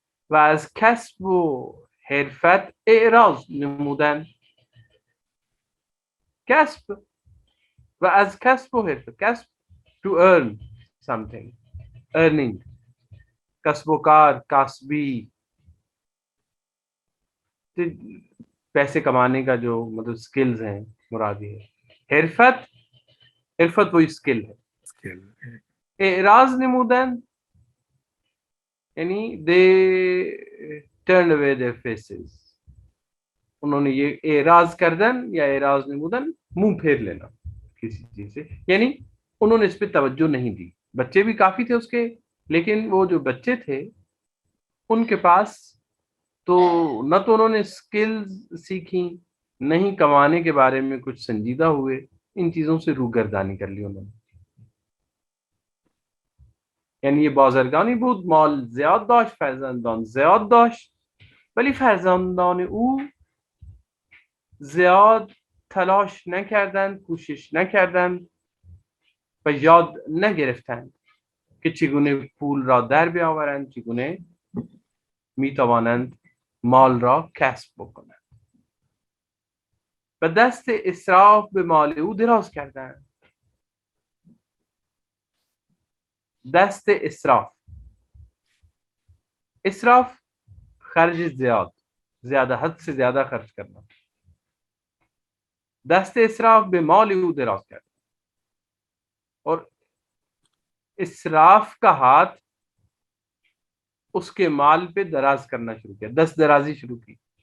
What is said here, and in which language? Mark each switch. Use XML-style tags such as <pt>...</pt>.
<fa>و از کسب و حرفت اعراض نمودن. کسب و از کسب و حرفت,</fa> <ur>کسب</ur> <en>to earn something, earning,</en> <ur>کسب و کار, کاسبی, پیسے کمانے کا جو مطلب سکلز ہیں مرادی ہے. حرفت, حرفت وہی سکل ہے. اعراض نمودن یعنی</ur> <en>they turned away their faces,</en> <ur>انہوں نے یہ اعراض کردن یا اعراض نمودن منہ پھیر لینا کسی چیز سے, یعنی انہوں نے اس پہ توجہ نہیں دی. بچے بھی کافی تھے اس کے, لیکن وہ جو بچے تھے ان کے پاس تو نہ تو انہوں نے سکلز سیکھی, نہیں کمانے کے بارے میں کچھ سنجیدہ ہوئے, ان چیزوں سے روگردانی کر لی انہوں نے.</ur> <fa>یعنی یہ بازرگانی بود, مال زیاد داشت, فرزندان زیاد داشت, ولی فرزندان او زیاد تلاش نکردند, کوشش نکردند و یاد نگرفتند که چگونه پول را در بیاورند, چگونه میتوانند مال را کسب بکنند. و دست اسراف به مال او دراز کردند. دست اسراف, اسراف خرج زیاد,</fa> <ur>زیادہ حد سے زیادہ خرچ کرنا.</ur> <fa>دست اسراف به مال او دراز کرد,</fa> <ur>اور اسراف کا ہاتھ اس کے مال پہ دراز کرنا شروع کیا, دست درازی شروع کی.</ur>